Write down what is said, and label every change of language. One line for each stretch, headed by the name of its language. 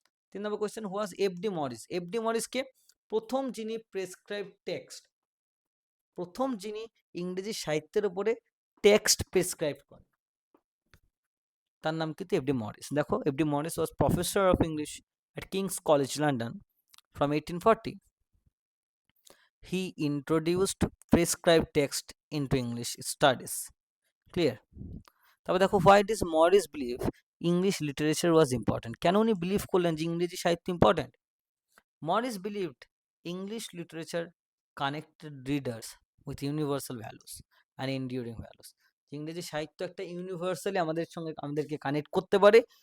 Bangla: 3 নম্বর question,
English: Who was F D. Maurice?
Bangla: FD. মরিসকে প্রথম যিনি prescribe text, প্রথম যিনি ইংরেজি সাহিত্যের উপরে টেক্সট প্রেসক্রাইব করেন, তার নাম কিন্তু এফ.ডি. মরিস। দেখো, FD.
English: Maurice was professor of English at King's College London from 1840. He introduced prescribed text into English studies. Clear?
Bangla: তবে দেখো,
English: Why does Maurice believe English literature was important?
Bangla: কেন উনি বিলিভ করলেন যে ইংরেজি সাহিত্য important?
English: Maurice believed English literature connected readers with universal values and enduring values.
Bangla: ইংরেজি সাহিত্য একটা ইউনিভার্সালি আমাদের সঙ্গে আমাদেরকে কানেক্ট করতে পারে।